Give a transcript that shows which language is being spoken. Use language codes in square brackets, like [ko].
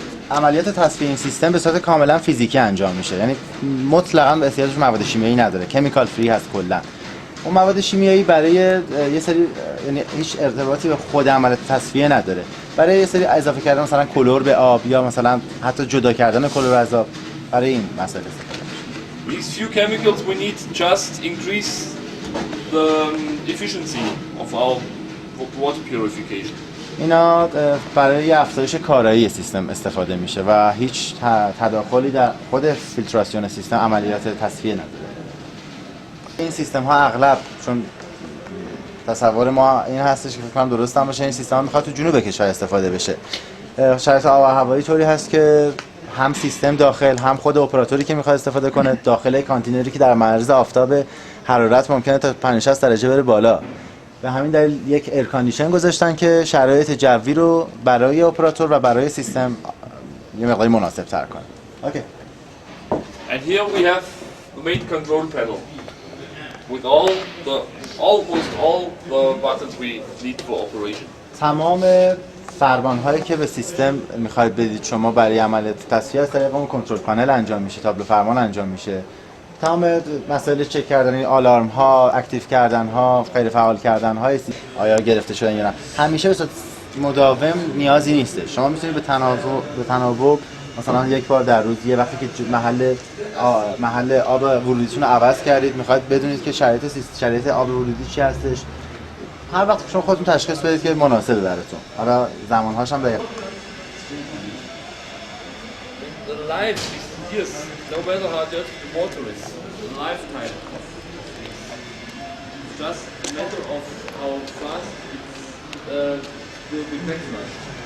[fa] عملیات تصفیه این سیستم به صورت کاملا فیزیکی انجام میشه. یعنی مطلقاً احتیاج به مواد شیمیایی نداره. کمیکال فری هست کلا. اون مواد شیمیایی برای یه سری یعنی هیچ ارتباطی به خود عملیات تصفیه نداره. برای یه سری اضافه کردن مثلا کلور به آب یا مثلا حتی جدا کردن کلور از آب برای این مسئله استفاده میشه. [en] These few chemicals we need just increase the efficiency of our water purification. [fa] اینا برای افزایش کارایی سیستم استفاده میشه و هیچ تداخلی در خود فیلتراسیون سیستم عملیات تصفیه نداره. این سیستم ها اغلب چون تصور ما این هستش که فکر کنم درست هم باشه، این سیستم ها میخواد تو جنوب کشور استفاده بشه. شرایط آب و هوایی طوری هست که هم سیستم داخل هم خود اپراتوری که میخواد استفاده کنه داخل کانتینری که در معرض آفتاب حرارت ممکنه تا 50-60 درجه بره بالا. به همین دلیل یک ایر کاندیشن گذاشتن که شرایط جوی رو برای اپراتور و برای سیستم یه مقداری مناسب تر کنه. اوکی. [en] And here we have the main control panel with almost all the buttons we need for operation. [fa] تمام فرمان‌هایی که به سیستم می‌خواید بدید شما برای عملیات تصفیه از طریق اون کنترل پنل انجام میشه، تابلو فرمان انجام میشه. تمام مسائل چک کردن آلارم ها، اکتیو کردن ها، غیر فعال کردن های آیا گرفته شدن یا نه، همیشه به صورت مداوم نیازی نیست. شما میتونید به تناوب مثلا یک بار در روز یه وقتی که محل آب ورودیتون رو عوض کردید، میخواید بدونید که شرایط آب ورودی چی هستش، هر وقت شما خودتون تشخیص بدید که مناسبه براتون. حالا زمان‌هاش هم دقیق. [en] The life is years, no matter how dirty the water is. The lifetime. It's just a matter of how fast it will be backflashed.